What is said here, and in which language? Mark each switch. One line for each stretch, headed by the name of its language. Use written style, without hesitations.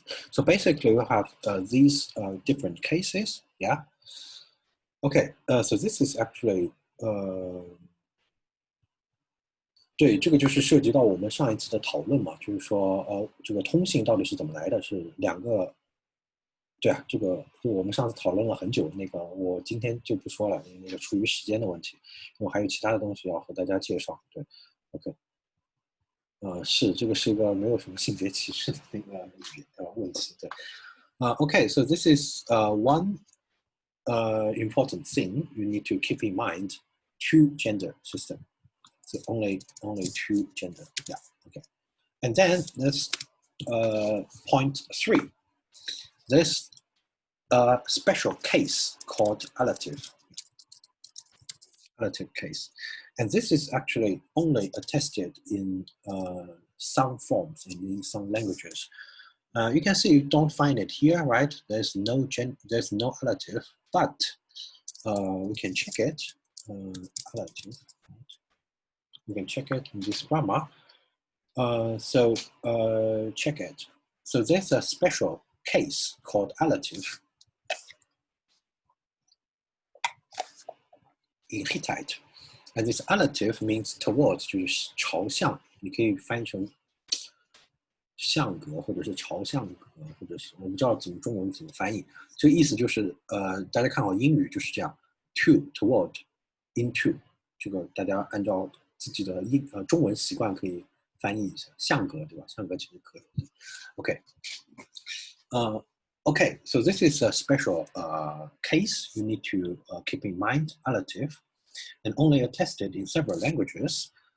English: So basically, we have these different cases, yeah. Okay, so this is actually
Chinese: 对，这个就是涉及到我们上一次的讨论嘛，就是说这个通信到底是怎么来的？是两个，对啊，这个我们上次讨论了很久，那个我今天就不说了，那个出于时间的问题，因为还有其他的东西要和大家介绍。对 ，OK。是，这个是一个没有什么性别歧视的那个问题，对。
English: Okay, so this is one important thing you need to keep in mind: two gender system. So only two gender. Yeah. Okay. And then that's point 3. There's a special case called allative case. And this is actually only attested in some forms and in some languages. You can see you don't find it here, right? There's no allative, but we can check it. Allative. We can check it in this grammar. So check it. So there's a special case called allative in Hittite. And this allative means towards,
Chinese: 就是朝向，你可以翻译成向格，或者是朝向格，或者是我不知道中文怎么翻译。这个意思就是大家看好英语就是这样 ，
English: to toward into，
Chinese: 这个大家按照自己的中文习惯可以翻译一下，向格对吧？向格其实可以。
English: OK， okay, so this is a special case you need to keep in mind, allative, and only attested in several languages.